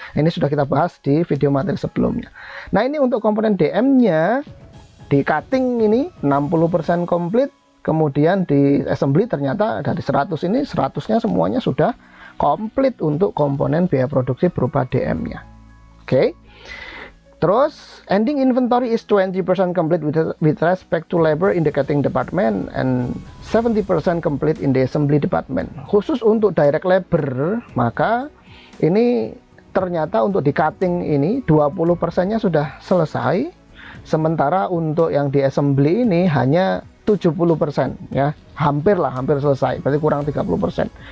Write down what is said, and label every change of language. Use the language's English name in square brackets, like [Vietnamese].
[Indonesian] Ini sudah kita bahas di video materi sebelumnya. Nah, ini untuk komponen DM-nya di cutting ini 60% komplit. Kemudian di assembly ternyata dari 100 ini 100-nya semuanya sudah komplit untuk komponen biaya produksi berupa DM-nya. Oke. [English] Terus ending inventory is 20% complete with respect to labor in the cutting department and 70% complete in the assembly department. [Indonesian] Khusus untuk direct labor, maka ini ternyata untuk di cutting ini 20%-nya sudah selesai. Sementara untuk yang di assembly ini hanya 70% ya, hampir selesai, berarti kurang 30%.